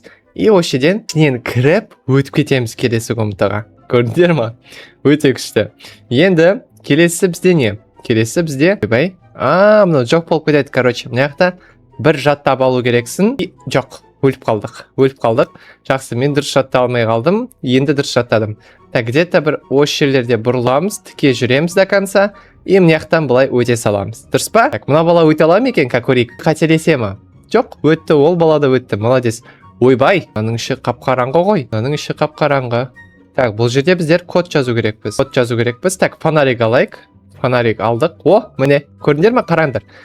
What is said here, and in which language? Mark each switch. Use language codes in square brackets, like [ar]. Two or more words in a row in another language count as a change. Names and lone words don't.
[kk] И осы жерден ішінен кіріп өтіп кетеміз келесі комнатаға. Көрдіңдер ма? Өте күшті. Енді келесі бізде не? Келесі бізде мынау жоқ болып кетеді, короче. Мынаяқта бір жаттап алу керексің. Жоқ, өліп қалдық. Жақсы, мен дұрыс жатта алмай қалдым. Енді дұрыс жаттадым. [ru] Так, где-то [kk] бір осы жерлерде бұрыламыз, тіке жүреміз [ru] до конца. [kk] И мынаяқтан былай өте саламыз. Дұрыс па? Так, мына бала өте алам екен, как көрейік. Қателесе ма? Жоқ, өтті, ол бала да өтті. Молодец. Ойбай, мынаның іші қап-қараңғы ғой. Так, бұл жерде біздер код жазу керекпіз. Так, фонарик алайық. Фонарик алдық. Міне, көрдіңдер ме? Қараңдар.